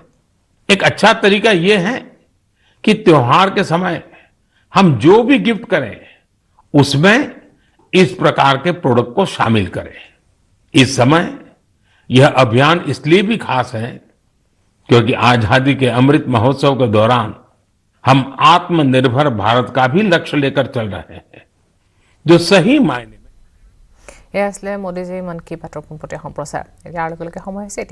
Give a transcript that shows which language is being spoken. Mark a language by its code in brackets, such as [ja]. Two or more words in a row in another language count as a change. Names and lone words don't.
[hi] एक अच्छा तरीका यह है कि त्योहार के समय हम जो भी गिफ्ट करें उसमें इस प्रकार के प्रोडक्ट को शामिल करें। इस समय यह अभियान इसलिए भी खास है क्योंकि आजादी के अमृत महोत्सव के दौरान हम आत्मनिर्भर भारत का भी लक्ष्य लेकर चल रहे हैं, जो सही मायने में [as] এয়া আছিলে মোদীজীৰ মন কী বাতৰ পোনপটীয়া সম্প্ৰচাৰ। ইয়াৰ লগে লগে সময় হৈছে এতিয়া